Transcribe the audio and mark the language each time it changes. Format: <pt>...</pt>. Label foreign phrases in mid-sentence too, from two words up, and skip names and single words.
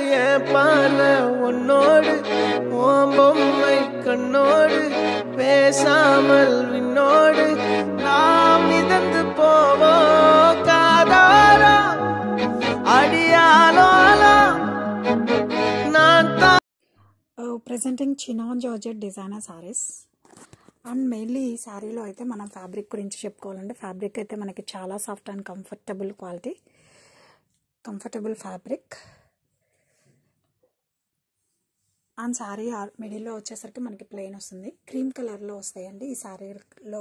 <ta>என் பால உன்னோடு ஓம் பொம்மை கண்ணோடு பேசாமல் விண்ணோடு நாம் மிதந்து போவோம் காதாரா அடியாலோலா நான்</ta> <en>Presenting Chinon georgette designer sarees and mainly</en> <te>ఈ శారీలో అయితే మనం ఫ్యాబ్రిక్ గురించి చెప్పుకోవాలంటే ఫ్యాబ్రిక్ అయితే మనకి చాలా</te> <en>soft and comfortable quality, comfortable fabric.</en> <te>అండ్ శారీ మిడిల్లో వచ్చేసరికి మనకి ప్లెయిన్ వస్తుంది,</te> <en>cream colour</en> <te>వస్తాయండి ఈ శారీలో.</te>